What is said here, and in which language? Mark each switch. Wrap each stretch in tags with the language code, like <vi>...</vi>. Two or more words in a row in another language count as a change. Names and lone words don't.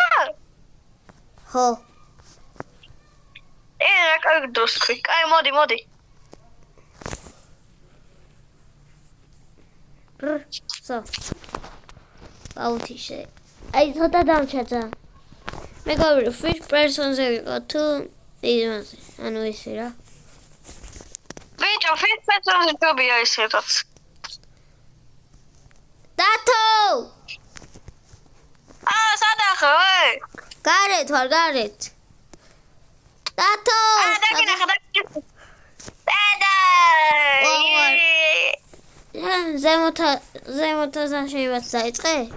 <ka>ხო. რა კაი დროსკი. კაი მოდი. So. აუთიშე. აი ცოტა დამჩაცა. მეგობრი,</ka> <en>fish person-</en> <ka>ზე ვიყო თუ იმაზე. ანუ ისე რა. ბიჭო,</ka> <en>fish person-</en> <ka>ზე ჯობია ისედაც. დათო! სადახო? გარეთ ვარ, გარეთ. დათო! დაგინახა. ზემოთა შეიძლება დაიწყე?</ka>